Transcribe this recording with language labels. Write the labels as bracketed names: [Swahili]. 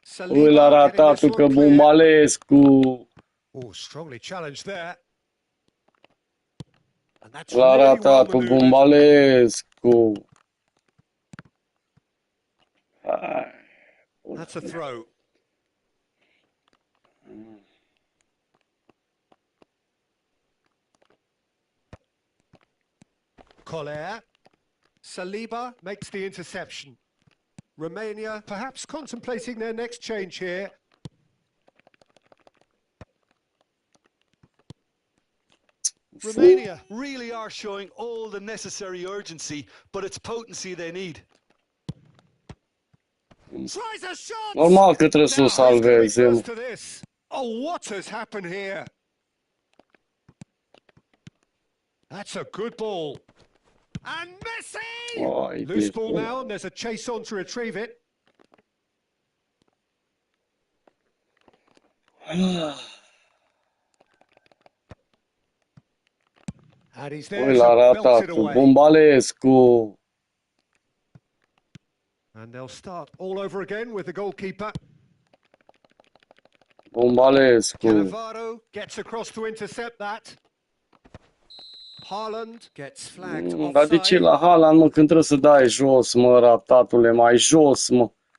[Romanian] Ui, l-a ratat că Bumbalescu. [English] Oh, strongly challenged there. And that's [Romanian] L-a [English] really [Romanian] ratat [English] well [Romanian] Bumbalescu. [English] That's a throw. Coller. Saliba makes the interception. Romania perhaps contemplating their next change here. Romania really are showing all the necessary urgency, but it's potency they need. Tries a shot! [Romanian] Normal că trebuie să o salveze. [English] Oh, what has happened here? That's a good ball. And Messi! Loose ball now, and there's a chase on to retrieve it. And he's there to belt it away. [Romanian] Bumbalescu. [English] And they'll start all over again with the goalkeeper. [Romanian] Bumbalescu. [English] Cannavaro gets across to intercept that. Haaland gets flagged offside. [Romanian] Dar de ce la Haaland, mă, când trebuie să dai jos, mă, ratatule, mai jos, mă?